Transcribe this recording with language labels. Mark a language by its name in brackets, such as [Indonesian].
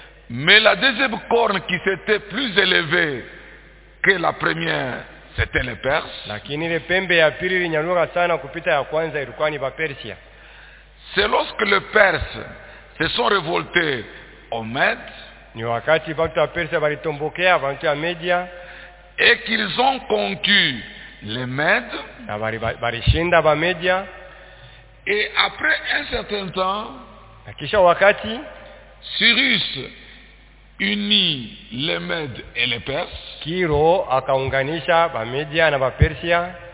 [French] Mais la deuxième corne qui s'était plus élevée que la première, c'était les Perses. [Swahili] Lakini ile pembe ya pili ilinyanyuka sana kupita ya kwanza ilikuwa ni ba Persia. [French] C'est lorsque les Perses se sont révoltés aux Mèdes, [Swahili] ni wakati watu wa Persia walitombokea watu wa Media, [French] et qu'ils ont conquis les Mèdes, et après un certain temps, [Swahili] kisha wakati, [French] Cyrus, unit les Mèdes et les Perses. [Swahili] Kiro akaunganisha Bamedia na Bapersia.